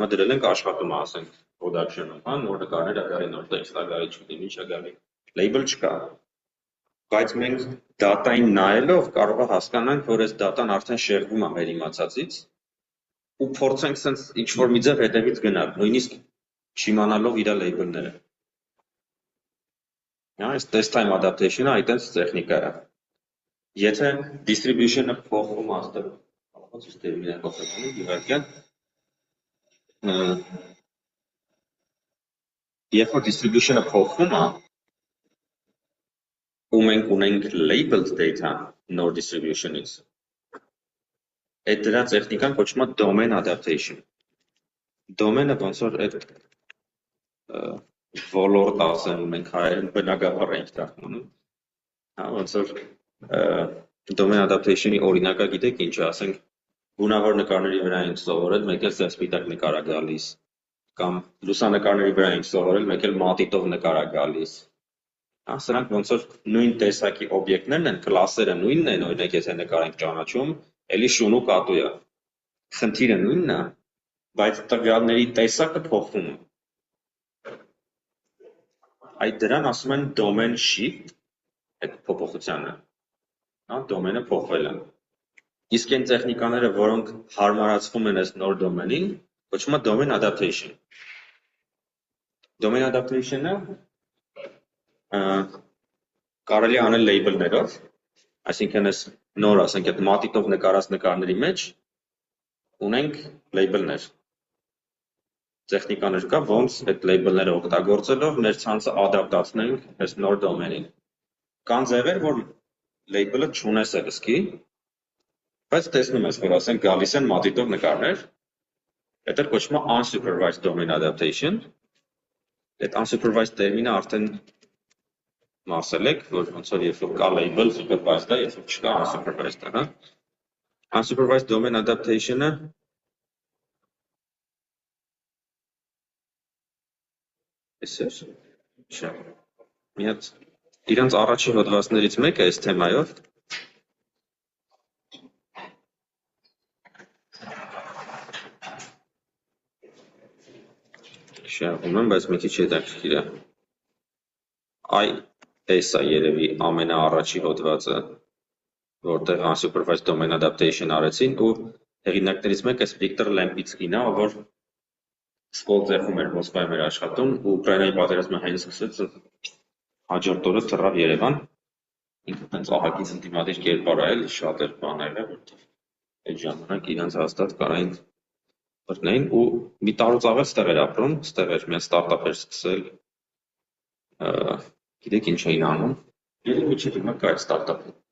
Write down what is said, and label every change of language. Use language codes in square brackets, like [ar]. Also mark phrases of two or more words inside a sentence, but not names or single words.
[hy] դրել ենք աշխատում, ասենք, production-ում, հա, նոր նկարներ ա գալի, նոր տեքստ ա գալի, չգիտեմ ինչ ա գալի, label չկա։ Բայց մենք data-ին նայելով կարող է հասկանանք, որ այս data-ն արդեն շեղվում է մեր իմացածից ու փորձենք սենց ինչ-որ մի ձև հետևից գնալ, նույնիսկ չիմանալով իր label-ները։ Այս [en] test time adaptation- [hy] ը այտենց տեխնիկա է։ Եթե distribution-ը փոխվում աստեղ, ոնց է տերմինը փոխվում, իհարկե, երբ որ distribution-ը փոխվում է, ու մենք ունենք [en] labeled data [hy] նոր distribution-ից, այդ դրա տեխնիկան կոչվում է [en] domain adaptation։ [hy] Domain-ը ոնց որ այդ ոլորտ ասեմ, մենք հայերեն բնագավառ ենք դառնում, հա, ոնց որ [en] domain adaptation- [hy] ի օրինակը գիտեք ինչ է, ասենք գունավոր նկարների վրա ենք սովորել, մեկ էլ սպիտակ նկար է գալիս, կամ լուսանկարների վրա ենք սովորել, մեկ էլ մատիտով նկար է գալիս։ Հա, սրանք ոնց որ նույն տեսակի օբյեկտներն են, կլասերը նույնն են, օրինակ եթե նկար ենք ճանաչում, էլի շուն ու կատու է։ Խնդիրը նույնն է, բայց տվյալների տեսակը փոխվում է։ Այդ դրան ասում են [en] domain shift, [hy] այդ փոփոխությանը, հա, domain-ը փոխվել է։ Իսկ այն տեխնիկաները, որոնք հարմարացվում են այս նոր domain-ին, կոչվում է [en] domain adaptation։ Domain adaptation- [hy] ը կարելի է անել label-ներով, այսինքն այս նոր, ասենք, այդ մատիտով նկարած նկարների մեջ ունենք label-ներ։ Տեխնիկաներ կա, ոնց այդ label-ները օգտագործելով մեր ցանցը ադապտացնենք այս նոր domain-ին։ Կան ձևեր, որ label-ը չունես սկի, բայց տեսնում ես, որ ասենք գալիս են մատիտով նկարներ, այդ էլ կոչվում է [en] unsupervised domain adaptation։ [hy] Այդ unsupervised տերմինը արդեն մասել եք, որ ոնց որ երբ որ կա label supervised է, երբ որ չկա unsupervised է, հա։ [en] Unsupervised domain adaptation- [hy] ը էսեր, չէ։ Մի հատ իրանց առաջին հոդվածներից մեկը այս թեմայով շարվում եմ, բայց մի քիչ հետաքրքիր է։ Այս է երևի ամենաառաջի հոդվածը, որտեղ [en] unsupervised domain adaptation [hy] արեցին ու հեղինակներից մեկը Վիկտոր Լեմպիցկին է, որ Սկոլձեխում էր Մոսկվայում էր աշխատում ու Ուկրաինայի պատերազմը հենց սկսեց, հաջորդ օրը թռավ Երևան, ինքը տենց ահագին ընդդիմադիր կերպար է, էլի շատ էր բաներ է, որտեղ այդ ժամանակ իրանց հաստատ կարային բռնեին ու մի տարուց ավել ստեղ էր ապրում, ստեղ էր մի ստարտափ էր սկսել, գիտեք ինչ էին անում, երբ միջև հիմա կա այդ ստարտափը,